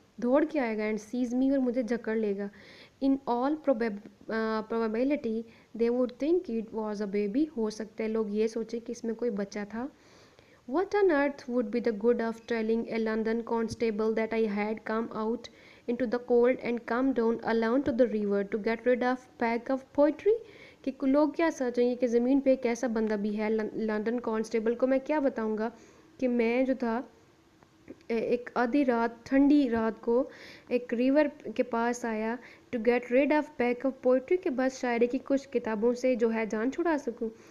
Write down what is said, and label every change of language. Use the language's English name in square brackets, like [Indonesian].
[Urdu] دوڑ کے آئے گا [English] and seize me [Urdu] اور مجھے جکڑ لے گا. [English] In all probability they would think it was a baby. [Urdu] ہو سکتا ہے لوگ یہ سوچے کہ اس میں کوئی بچہ تھا. [English] What on earth would be the good of telling a London constable that I had come out into the cold and come down alone to the river to get rid of pack of poetry. [Urdu] کہ لوگ کیا سوچیں گے کہ زمین پہ ایک ایسا بندہ بھی ہے لندن کانسٹیبل کو میں کیا بتاؤں گا کہ میں جو تھا ایک آدھی رات ٹھنڈی رات کو ایک ریور کے پاس آیا [English] to get rid of peak of poetry [Urdu] کے بس شاعری کی کچھ کتابوں سے جو ہے جان چھڑا سکوں.